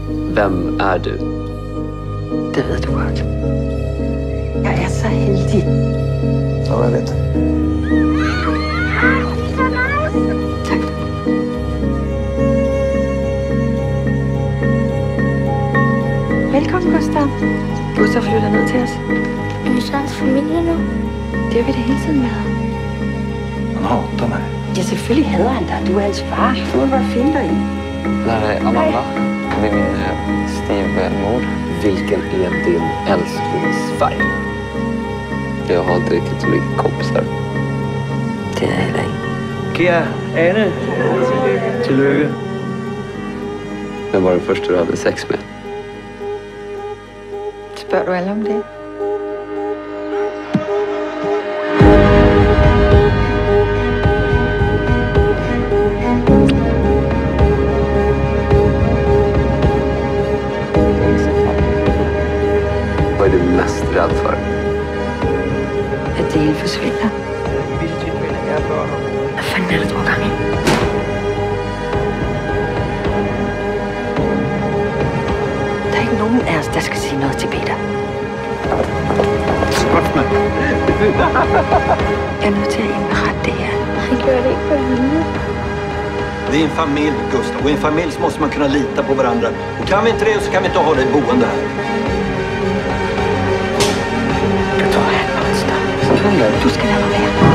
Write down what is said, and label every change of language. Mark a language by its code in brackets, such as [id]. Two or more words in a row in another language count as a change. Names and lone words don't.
[sv] Vem är du? [da] Det ved du godt. Jeg er så heldig. Ja, jeg ved. Tak. Velkommen, Gustav. Gustav flytter ned til os. Er vi så hans familie nu? Det har vi da hele tiden været. [sv] Han hatar mig. [da] Ja, selvfølgelig hader han dig. Du er hans far. Du må bare finde dig i. [sv] Det här är Amanda. Det är min styvmor. Vilken är din älsklingsfärg? Jag har inte riktigt så mycket kompisar. [da] Det er heller ikke. Kære Anne. Tillykke. [sv] Vem var den första du hade sex med? [da] Spørger du alle om det? [sv] Vad är du mest rädd för? [da] At det hele forsvinder. Hvad fanden er det, du har gang i? Der er ikke nogen af os, der skal sige noget til Peter. [sv] Skott mig. [da] Jeg er nødt til at indberette det her. Han gjorde det ikke for vilje. [sv] Vi är en familj, Gustav. Och i en familj så måste man kunna lita på varandra. Och kan vi inte det så kan vi inte ha dig boende här. [da] Du tror, han er monster. Du skal lade mig være.